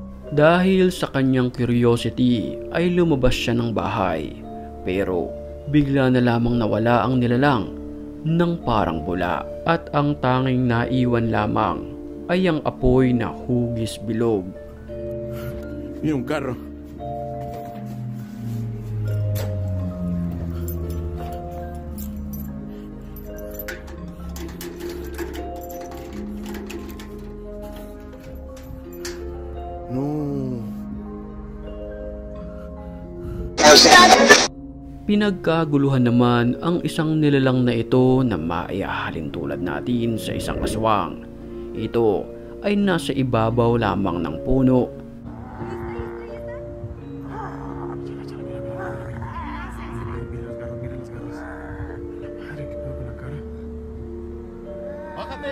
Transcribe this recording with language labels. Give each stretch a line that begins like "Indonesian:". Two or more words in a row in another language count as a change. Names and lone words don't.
Filipino: Dahil sa kanyang curiosity ay lumabas siya ng bahay, pero bigla na lamang nawala ang nilalang ng parang bula, at ang tanging naiwan lamang ay ang apoy na hugis bilog.
Spanish: Y un carro. No.
Filipino: Pinagkaguluhan naman ang isang nilalang na ito na maihahalin tulad natin sa isang aswang. Ito ay nasa ibabaw lamang ng puno.
Spanish: ¡Bájate!